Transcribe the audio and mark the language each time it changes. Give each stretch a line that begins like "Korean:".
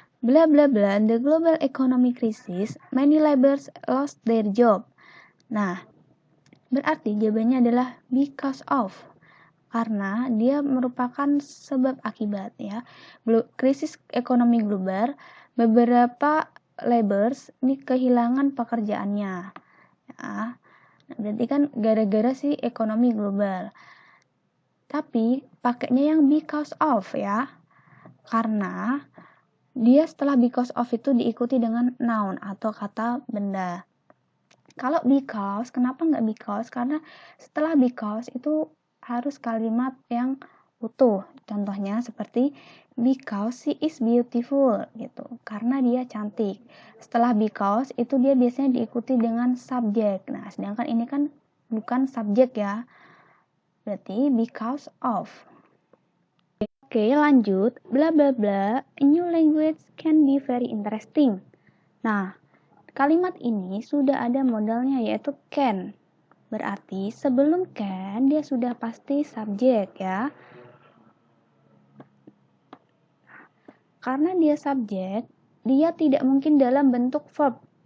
English: Bla bla bla, the global economic crisis, many laborers lost their job.
Indonesian: Nah, berarti jawabannya adalah because of, karena dia merupakan sebab akibat ya. Krisis ekonomi global, beberapa laborers ini kehilangan pekerjaannya. Ya. Berarti kan gara-gara sih ekonomi global. Tapi pakainya yang because of ya. Karena dia setelah because of itu diikuti dengan noun atau kata benda. Kalau because, kenapa nggak because? Karena setelah because itu harus kalimat yang utuh. Contohnya seperti
English: because she is beautiful
Indonesian: gitu. Karena dia cantik. Setelah because itu dia biasanya diikuti dengan subjek. Nah, sedangkan ini kan bukan subjek ya. Berarti because of. Oke, lanjut. Bla bla bla.
English: A new language can be very interesting.
Indonesian: Nah, kalimat ini sudah ada modalnya yaitu can. Berarti sebelum can dia sudah pasti subjek ya. Karena dia subjek, dia tidak mungkin dalam bentuk verb.